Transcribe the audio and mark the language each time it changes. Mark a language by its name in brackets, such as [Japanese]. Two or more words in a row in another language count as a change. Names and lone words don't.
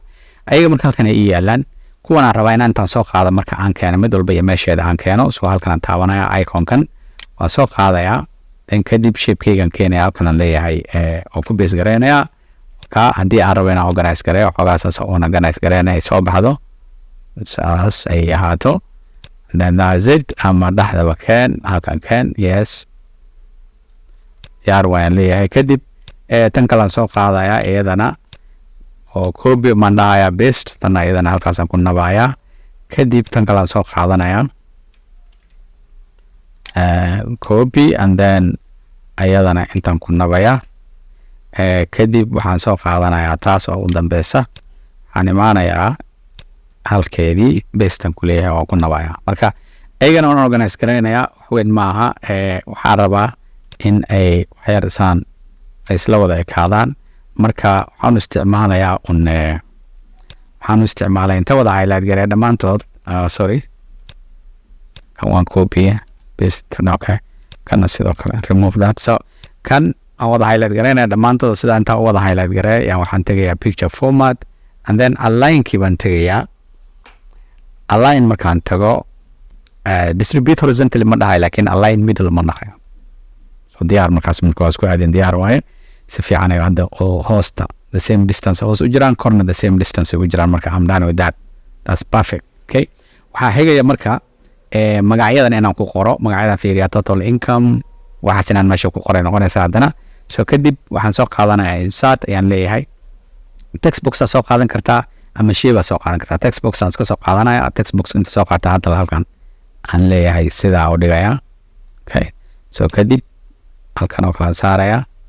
[Somali] ayaga marka halkan ay yaalaan kuwan aan rabaa inaan tan soo qaado marka aan keeno mid walba iyo meesheeda aan keeno soo halkan aan taabanaya icon-kan waa soo qaadaya dan kadib shape-kaygan keenaya halkan aan leeyahay oo ku base gareynaya ka haddii aan rabo inaan organize gareeyo xogaasaas oo organize gareynaya soo baxdo saas ay ahaato [English] then that's it [Somali] ama dhaxdaba keen halkan keen yes yaar waan leeyahay kadib tan kale soo qaadaya iyadana oo copy mandaya paste tan iyadana halkaas aan ku nabaya kadib tan kale soo qaadanaya [English] copy and then [Somali] ayadana intan ku nabaya kadib waxaan soo qaadanayaa taas oo u dambeysa waxaan imaanayaa halkeedii bestan ku leeyahay oo ku nabaya marka ayagana waan organize gareynayaa wax weyn maaha waxaan rabaa in ay waxyaarsaan ay isla wada ekaadaan marka waxaan isticmaalayaa waxaan isticmaalay inta wada highlight gareey dhammaantood sorry kan waan [English] copy paste [Somali] okay kana sidoo kale [English] remove that [Somali] so kan aan wada highlight gareynaya dhammaantood sida inta wada highlight gareey ayaan waxaan tegayaa [English] picture format and then [Somali] align-kii baan tegayaa align markaan tago [English] distribute horizontally [Somali] ma dhahay laakiin [English] align middle [Somali] ma dhahayo so diyaar markaas waa isku aadeen diyaar waaye si fiican ay hadda oo hoosta [English] the same distance [Somali] hoos u jiraan korna [English] the same distance [Somali] ugu jiraan marka [English] I'm done with that that's perfect okay [Somali] waxaa xigaya marka magacyadan inaan ku qoro magacyadan fiiriya [English] total income [Somali] waxaas inaan meesha ku qoray noqonaysa haddana so kadib waxaan soo qaadanayaa insert ayaan leeyahay [English] text box [Somali] soo qaadan kartaa ama shayba soo qaadan kartaa [English] text box [Somali] aan iska soo qaadanaya [English] text box [Somali] inta soo qaata hadda halkan aan leeyahay sidaa u dhigaya [English] okay so [Somali] kadib halkan oo kala saaraya